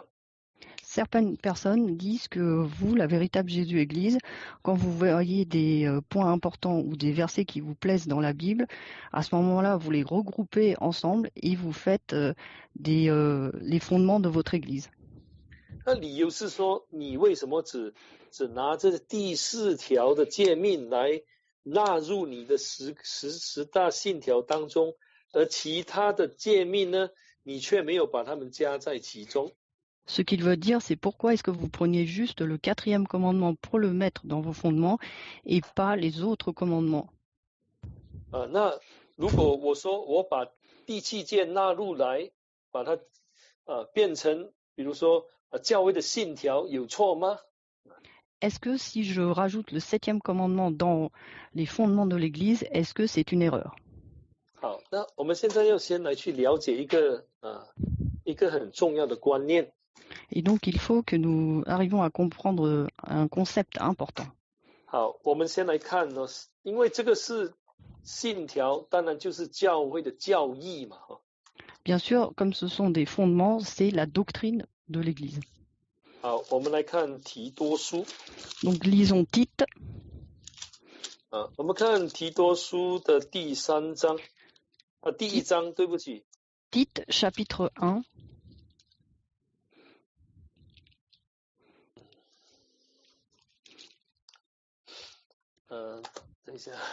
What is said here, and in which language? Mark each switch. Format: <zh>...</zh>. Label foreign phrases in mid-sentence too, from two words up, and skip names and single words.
<fr>Certaines personnes disent que vous, la véritable Jésus-Église, quand vous voyez des points importants ou des versets qui vous plaisent dans la Bible, à ce moment-là, vous les regroupez ensemble et vous faites les fondements de votre Église.</fr> <zh>那理由是说，你为什么只拿这第4条的诫命来纳入你的十大信条当中，而其他的诫命呢，你却没有把它们加在其中？</zh> <fr>Ce qu'il veut dire, c'est pourquoi est-ce que vous preniez juste le 4e commandement pour le mettre dans vos fondements et pas les autres commandements.</fr> <zh>那如果我说我把第7诫纳入来，把它变成，比如说教会的信条，有错吗？</zh> <fr>Est-ce que si je rajoute le 7e commandement dans les fondements de l'Église, est-ce que c'est une erreur?</fr> <zh>好，那我们现在要先来去了解一个很重要的观念。</zh> <fr>Et donc, il faut que nous arrivions à comprendre un concept important.</fr> <zh>好，我们先来看呢，因为这个是信条，当然就是教会的教义嘛。</zh> <fr>Bien sûr, comme ce sont des fondements, c'est la doctrine de l'Église.</fr> <zh>好，我们来看提多书。</zh> <fr>Donc, lisons Tite.</fr> <zh>我们看提多书的第1章，对不起。</zh> <fr>Tite, chapitre 1.</fr> <zh>等一下。</zh>